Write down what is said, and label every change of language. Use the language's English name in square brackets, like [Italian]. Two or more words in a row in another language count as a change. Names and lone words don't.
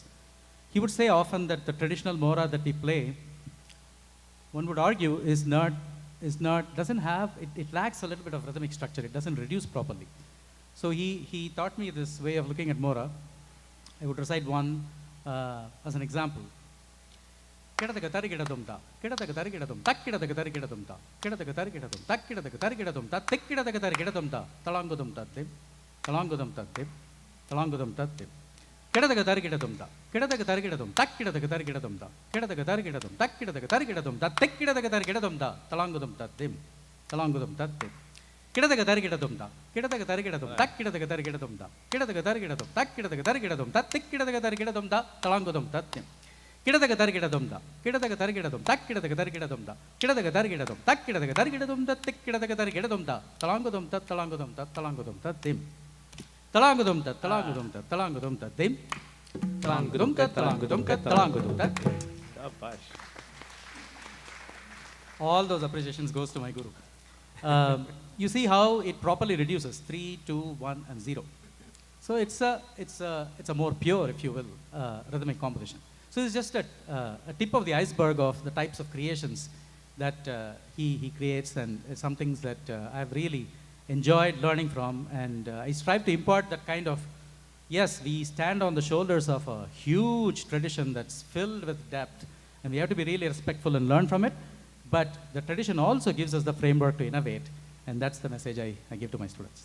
[English] He would say often that the traditional mora that we play, one would argue, doesn't have, it lacks a little bit of rhythmic structure. It doesn't reduce properly. So he taught me this way of looking at mora. I would recite one as an example. Kidataka tarigidadum ta, kidataka tarigidadum, tak kidataka tarigidadum ta, kidataka tarigidadum, tak kidataka tarigidadum ta, tik kidataka tarigidadum ta, talangudum tattib, talangudum tattib, talangudum tattib. Kidataka tarigidadum ta, kidataka tarigidadum, tak kidataka tarigidadum ta, kidataka tarigidadum, tak kidataka tarigidadum ta, tik kidataka tarigidadum ta, talangudum tattib, talangudum tattib. Kidataka tarigidadum ta, kidataka tarigidadum, tak kidataka tarigidadum ta, kidataka tarigidadum, tak kidataka tarigidadum ta, tik kidataka tarigidadum ta, talangudum tattib. Kidadaga Targidadum da, Kidadaga Targidadum, Tak Kidadaga Targidadum da, Kidadaga Targidadum, Tak Kidadaga Targidadum da, Tik Kidadaga Targidadum da, Talangodum da, Talangodum da, Talangodum da, Dim. Talangodum da, Talangodum da, Talangodum da, Dim. Talangodum da, Talangodum da, Talangodum da. All those appreciations goes to my guru. You see how it properly reduces 3, 2, 1, and 0. So it's a more pure, if you will, rhythmic composition. So it's just a tip of the iceberg of the types of creations that he creates, and some things that I've really enjoyed learning from, and I strive to impart that kind of, yes, we stand on the shoulders of a huge tradition that's filled with depth, and we have to be really respectful and learn from it, but the tradition also gives us the framework to innovate, and that's the message I give to my students.